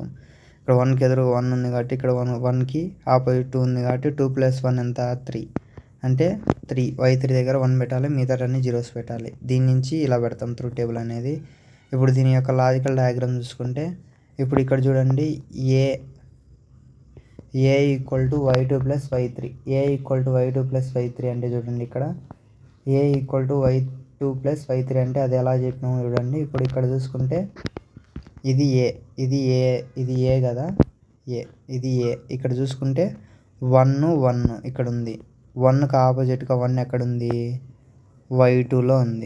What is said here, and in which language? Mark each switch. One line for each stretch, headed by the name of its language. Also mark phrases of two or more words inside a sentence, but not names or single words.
Telugu: ఇక్కడ 1కి ఎదురుగా 1 ఉంది కాబట్టి ఇక్కడ 1కి ఆపోజిట్ 2 ఉంది కాబట్టి 2 + 1 ఎంత 3, అంటే 3. y3 దగ్గర 1 పెట్టాలి, మిగతా అన్ని జీరోస్ పెట్టాలి. దీని నుంచి ఇలా పెడతాం
English: truth table
Telugu: అనేది. ఇప్పుడు దీని యొక్క
English: logical diagram
Telugu: చూసుకుంటే ఇప్పుడు ఇక్కడ చూడండి, ఏ = y2 + y3, ఏ = y2 + y3 అంటే చూడండి ఇక్కడ ఏ = y2 + y3 అంటే అది ఎలా చెప్పినాము చూడండి. ఇప్పుడు ఇక్కడ చూసుకుంటే ఇది ఏ కదా, ఇది ఏ. ఇక్కడ చూసుకుంటే 1 1 ఇక్కడ ఉంది, 1కి ఆపోజిట్గా 1 ఎక్కడుంది y2లో ఉంది.